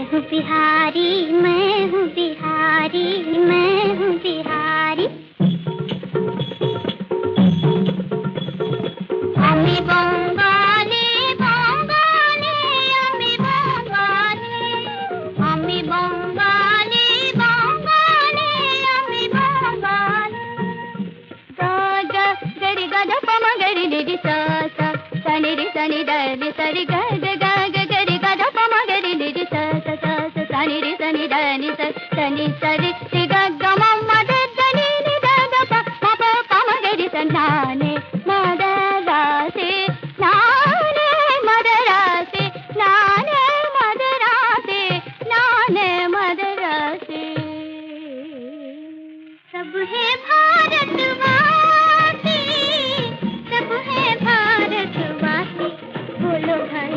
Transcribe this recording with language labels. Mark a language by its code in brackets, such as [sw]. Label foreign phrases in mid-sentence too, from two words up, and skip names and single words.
[hi] बिहारी, मैं हूँ बिहारी, मैं हूँ बिहारी। [bn] আমি বঙ্গালী, বঙ্গালী, আমি বঙ্গালী, আমি বঙ্গালী, বঙ্গালী, আমি বঙ্গালী। गा गा गरि गा ध प म गरि नि रि सा सा सा नि रि सा नि द नि सा रि गा गा गा गा गरि गा ध प म गरि नि रि सा सा सा सा सा नि रि सा नि द नि सा सा नि सा रि रि गा गा म म द द नि नि द द प म प प म गरि सा ना ने म द रा से ना ने म द रा से ना ने म द रा से ना ने म द रा से। [hi] सब है भारतवासी, सब है भारतवासी, बोलो भाई।